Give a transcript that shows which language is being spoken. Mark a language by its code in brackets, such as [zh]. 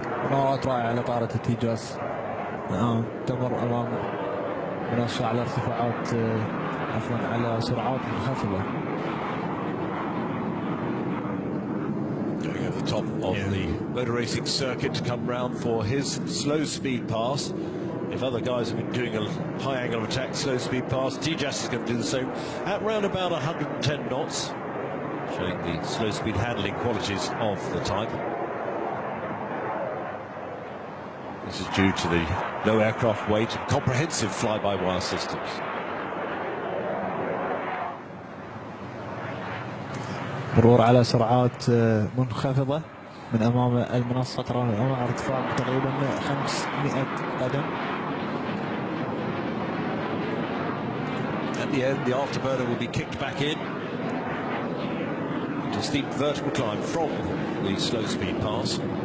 [ar] مناورات رائعة لطائرة التيجاس. الآن تمر أمام منصة على ارتفاعات عفوا على سرعات منخفضة. [en] Top of the motor racing circuit to come round for his slow speed pass. If other guys have been doing a high angle of attack slow speed pass, TEJAS is going to do the same at round about 110 knots, showing the slow speed handling qualities of the type. This is due to the low aircraft weight and comprehensive fly-by-wire systems. [ar] مرور على سرعات منخفضة من أمام المنصة، ترى الآن على ارتفاع تقريبا 500 قدم. [en] At the end, the afterburner will be kicked back in. It's a steep vertical climb from the slow speed pass.